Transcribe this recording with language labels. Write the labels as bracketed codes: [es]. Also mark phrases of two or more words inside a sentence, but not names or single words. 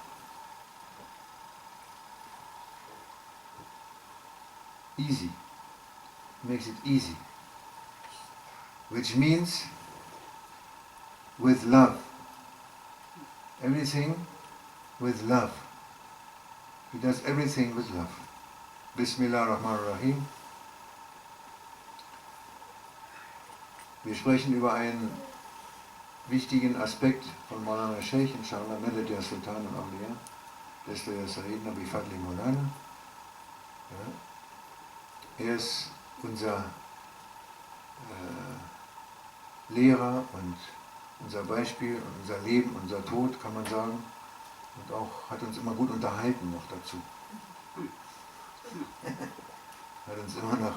[en] Easy. Makes it easy. Which means with love. Everything with love. He does everything with love. [ar] بسم الله الرحمن الرحيم. [de] Wir sprechen über einen wichtigen Aspekt von Maulana Sheikh, inshallah, [ar] مدد يا سلطان الأولياء دستور يا سيدنا بفضل مولانا. [de] Er ist unser Lehrer und unser Beispiel und unser Leben, unser Tod, kann man sagen. Und auch hat uns immer gut unterhalten noch dazu. Hat uns immer noch.